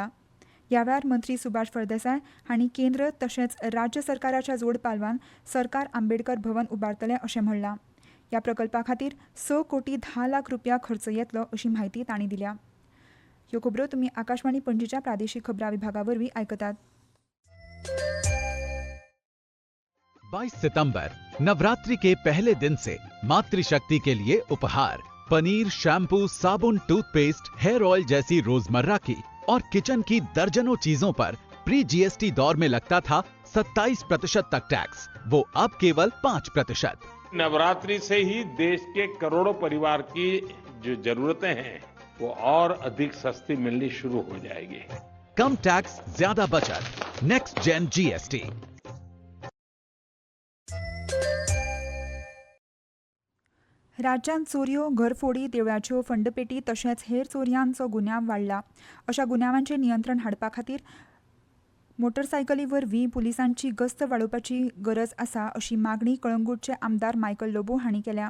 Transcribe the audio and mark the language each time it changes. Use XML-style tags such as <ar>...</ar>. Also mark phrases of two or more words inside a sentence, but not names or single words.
<kok>ह्या वेळार मंत्री सुभाष फळदेसाय हांणी केंद्र तशेंच राज्य सरकाराच्या जोड पालवान सरकार आंबेडकर भवन उबारतलें अशें म्हणलां. ह्या प्रकल्पा खातीर 6 कोटी 10 लाख रुपया खर्च येतलो अशी माहिती तांणी दिल्या. ह्यो खबरो तुमी आकाशवाणी पणजीच्या प्रादेशीक खबरां विभागा वरवीं आयकतात.</kok> <hi>22 सितंबर नवरात्रि के पहले दिन से मातृशक्ति के लिए उपहार पनीर, शैम्पू, साबुन, टूथपेस्ट,</hi> <en>hair oil</en> <hi>जैसी रोजमर्रा की और किचन की दर्जनों चीजों पर</hi> <en>pre GST</en> <hi>दौर में लगता था 27% तक टैक्स, वो अब केवल 5%। नवरात्रि से ही देश के करोड़ों परिवार की जो जरूरतें हैं वो और अधिक सस्ती मिलनी शुरू हो जाएगी। कम टैक्स, ज्यादा बचत,</hi> <en>next gen GST.</en> <kok>राज्यांत चोरयो, घरफोडी, देवळाच्यो फंडपेटी तशेंच हेर चोरयांचो गुन्यांव वाडला. अशा गुन्यांवांचेर नियंत्रण हाडपा खातीर मोटरसायकली वरवीं पुलिसांची गस्त वाडोवपाची गरज आसा अशी मागणी कळंगूटचे आमदार मायकल लोबो हांणी केल्या.</kok>